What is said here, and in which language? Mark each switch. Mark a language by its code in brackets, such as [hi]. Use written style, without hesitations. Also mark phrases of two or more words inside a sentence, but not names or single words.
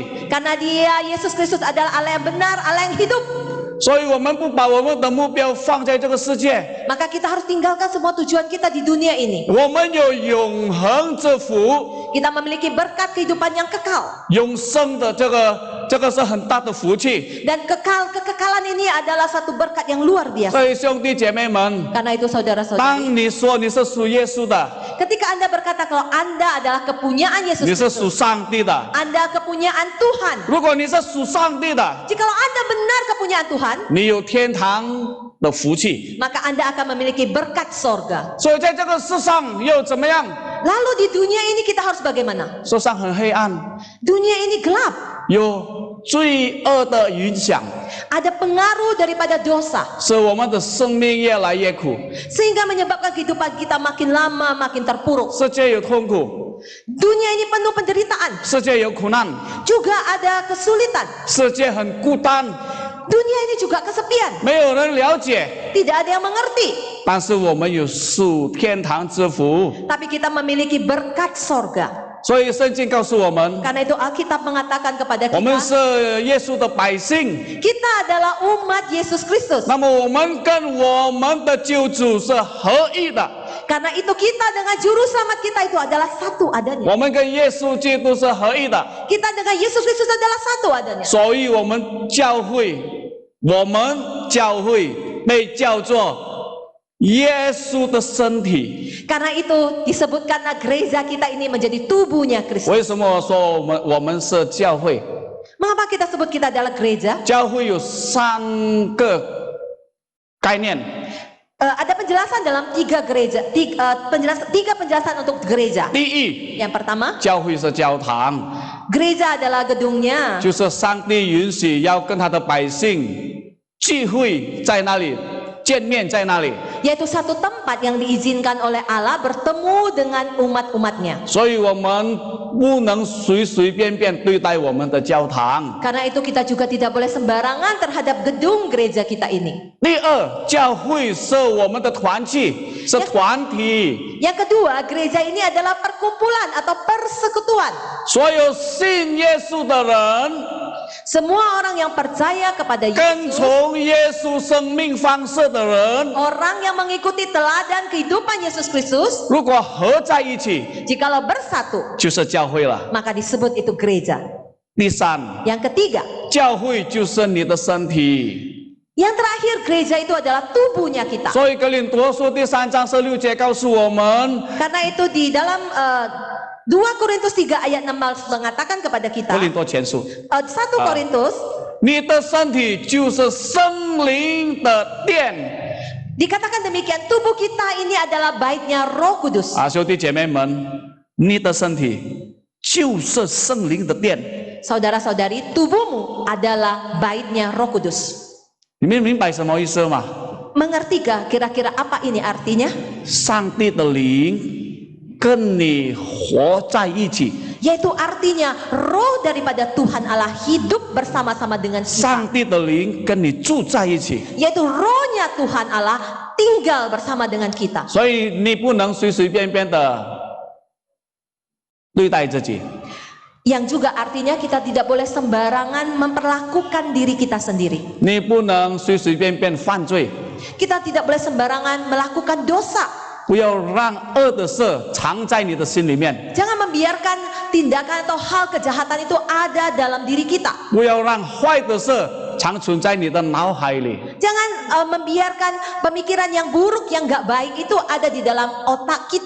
[id] Karena dia, Yesus Kristus adalah Allah yang benar, Allah yang hidup. [zh] 所以我们不把我们的目标放在这个世界， [id] Maka kita harus tinggalkan semua tujuan kita di dunia ini. [zh] 我们有永恒之福， [id] Kita memiliki berkat kehidupan yang kekal. [zh] 永生的这个是很大的福气。 [id] Dan kekekalan ini adalah satu berkat yang luar biasa. [zh] 所以兄弟姐妹们， [id] Karena itu saudara-saudari, [zh] 当你说你是属耶稣的， [id] ketika Anda berkata kalau Anda adalah kepunyaan [zh] 你 [id] Yesus [zh] 是属 [id] Kristus, [zh] 上帝的。 [id] Anda kepunyaan Tuhan. [zh] 如果你是属上帝的， [id] Jikalau Anda benar kepunyaan Tuhan, [zh] 你有天堂的福气。 [id] maka Anda akan memiliki berkat sorga. [zh] 所以在这个世上又怎么样？ [id] Lalu di dunia ini kita harus bagaimana? [zh] 世上很黑暗， [id] Dunia ini gelap. [zh] 有罪恶的影响， [id] Ada pengaruh daripada dosa. [zh] 使我们的生命越来越苦， [id] Sehingga menyebabkan kehidupan kita makin lama makin terpuruk. [zh] 世界有痛苦， [id] Dunia ini penuh penderitaan. [zh] 世界有苦难， [id] Juga ada kesulitan. [zh] 世界很孤单， [id] Dunia ini juga kesepian. [zh] 没有人了解。 [id] Tidak ada yang mengerti. [zh] 但是我们有属天堂之福， [id] Tapi kita memiliki berkat sorga. [zh] 所以圣经告诉我们， [id] Karena itu Alkitab mengatakan kepada [zh] 我们 [id] kita, [zh] 是耶稣的百姓。 [id] kita adalah umat Yesus Kristus. [zh] 那么我们跟我们的救主是合一的， [id] Karena itu kita dengan juru selamat kita itu adalah satu adanya. [zh] 我们跟耶稣基督是合一的。 [id] Kita dengan Yesus Kristus adalah satu adanya. [zh] 所以我们教会被叫做耶稣的身体。 [id] Karena itu disebutkanlah gereja kita ini menjadi tubuhnya Kristus. [zh] 为什么我说我们是教会？ [id] Mengapa kita sebut kita adalah gereja? [zh] 教会有3个概念。 [id] Ada penjelasan dalam tiga penjelasan untuk gereja. [zh] 第一， [id] Yang pertama, [zh] 教会是教堂， [id] gereja adalah gedungnya. [zh] 就是上帝允许要跟他的百姓聚会在那里，见面在那里。 [id] Yaitu satu tempat yang diizinkan oleh Allah bertemu dengan umat-umatnya. [zh] 所以我们不能随随便便对待我们的教堂。 [id] Karena itu kita juga tidak boleh sembarangan terhadap gedung gereja kita ini. [zh] 第二，教会是我们的团契，是团体。 [id] Yang kedua, gereja ini adalah perkumpulan atau persekutuan. [zh] 所有信耶稣的人， [id] Semua orang yang percaya kepada [zh] 跟 [id] Yesus, [zh] 从耶稣生命方式的人， [id] orang yang mengikuti teladan kehidupan Yesus Kristus, [zh] 如果合在一起， [id] jikalau bersatu, [zh] 就是教会了。 [id] maka disebut itu gereja. [zh] 第三， [id] Yang ketiga, [zh] 教会就是你的身体。 [id] yang terakhir gereja itu adalah tubuhnya kita. [zh] 所以哥林多书第3章16节告诉我们， [id] Karena itu di dalam 2 Korintus 3 ayat 6 mengatakan kepada kita, [zh] 哥林多前书， [id] 1 Korintus [zh] 你的身体就是圣灵的殿。 [id] dikatakan demikian, tubuh kita ini adalah baitnya Roh Kudus. [zh] 啊，兄弟姐妹们，你的身体就是圣灵的殿。 [id] Saudara-saudari, tubuhmu adalah baitnya Roh Kudus. [zh] 你们明白什么意思吗？ [id] Mengertikah kira-kira apa ini artinya? [zh] 上帝的灵跟你活在一起， [id] Yaitu artinya roh daripada Tuhan Allah hidup bersama-sama dengan [zh] 上 [id] kita. [zh] 帝的灵跟你住在一起， [id] Yaitu rohnya Tuhan Allah tinggal bersama dengan kita. [zh] 所以你不能随随便便的对待自己。 [id] Yang juga artinya kita tidak boleh sembarangan memperlakukan diri kita sendiri. [zh] 你不能随随便便犯罪， [id] Kita tidak boleh sembarangan melakukan dosa. [zh] 不要让恶的事藏在你的心里面， [id] Jangan membiarkan tindakan atau hal kejahatan itu ada dalam diri kita. [zh] 不要让坏的事长存在你的脑海里。 [id] Jangan membiarkan pemikiran yang buruk, yang gak baik itu ada di dalam otak kita.